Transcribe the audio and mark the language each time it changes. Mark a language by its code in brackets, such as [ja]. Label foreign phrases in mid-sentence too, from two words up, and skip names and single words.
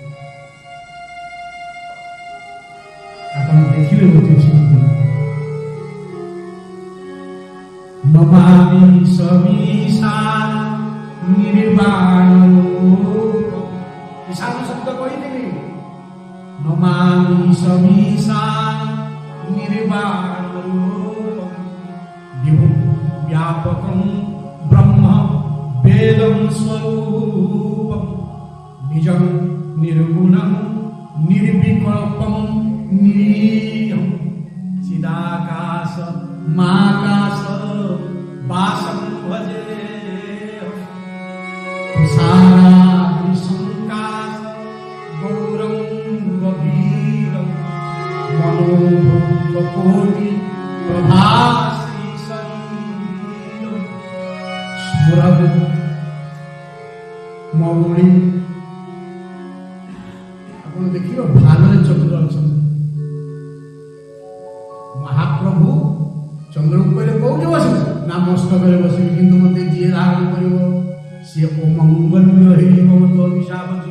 [or] ଆପଣ ଦେଖିଲେ ଗୋଟେ ଶୁଣିବେ, [sa] ନମାମି ସମୀଶାନ ନିର୍ବାଣ, [or] ଈଶାନ ଶବ୍ଦ କହିଥିଲି, [sa] ନମାମି ସମୀଶାନ ନିର୍ବାଣ ବିଭୁଂ ବ୍ୟାପକଂ ବ୍ରହ୍ମ বেদং স্বরূপম নিজং নির্গুণং নির্বিকল্পম নিরীহং চিদাকাশ মাকাশ বাসং ভজে তুষারাদিশঙ্কাশ গৌরং গভীরং মনোভূতকোটি প্রভাশ্রী শরীরং স্মরদ মৌড়ি। [or] ଆପଣ ଦେଖିବେ ଭାଲରେ ଚନ୍ଦ୍ର ଅଛନ୍ତି। ମହାପ୍ରଭୁ ଚନ୍ଦ୍ରକୁ କହିଲେ କୋଉଠି ବସିବେ? ନା ମସ୍ତକରେ ବସିବି, କିନ୍ତୁ ମତେ ଯିଏ ଧାରଣ କରିବ ସିଏ ଅମଙ୍ଗଲ୍ୟ ହେଇଯିବ, ମତେ ଅଭିଶାପ ଅଛି।